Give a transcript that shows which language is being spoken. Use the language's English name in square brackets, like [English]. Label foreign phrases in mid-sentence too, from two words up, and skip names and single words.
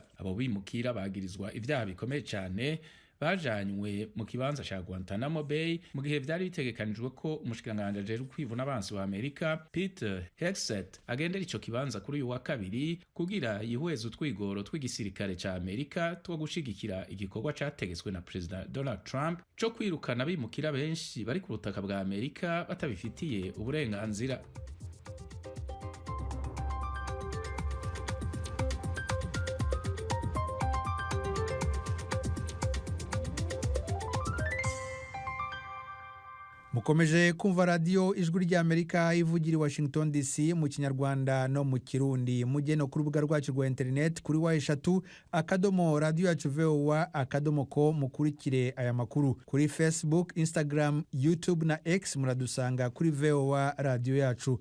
[Rundi] Abo bimukira bagirizwa ibyaha bikomeye cyane bajanywe mu kibanza cya Guantanamo Bay mu gihe byari bitegekanijwe ko umushikiranganje ajejwe kwivuna abansi wa Amerika Peter Hegseth agendera ico kibanza kuri uyu wa kabiri kugira yihweze utwigoro tw'igisirikare cya Amerika two gushigikira igikorwa categetswe na President Donald Trump cyo kwirukana abimukira benshi bari ku butaka bwa Amerika batabifitiye uburenganzira. [Kinyarwanda] Mukomeje kumva radio ijwi rya Amerika ivugira i Washington DC mu Kinyarwanda no mu Kirundi. Mujye no ku rubuga rwacu rwa internet kuri wa3.radio@voa.com mukurikire aya makuru. Kuri Facebook, Instagram, YouTube na X muradusanga kuri VOA radio yacu.